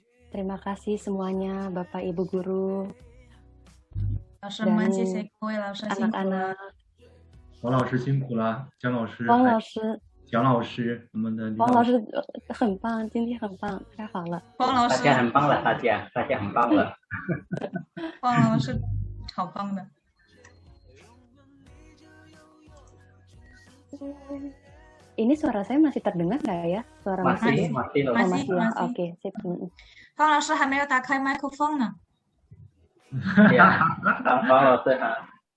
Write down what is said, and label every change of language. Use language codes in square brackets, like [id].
[id] Terima kasih semuanya, Bapak Ibu Guru. [zh] 老师们，谢谢各位老师辛苦了。王老师辛苦了，姜老师。王老师。蒋老师，我们的王老师很棒，今天很棒，太好了。王老师，大家很棒了，大家很棒了。王老师，好棒的。 [id] Ini suara saya masih terdengar nggak ya? Suara masih. Oke, sip. [zh] 方老师还没有打开麦克风呢。呀，方老师好。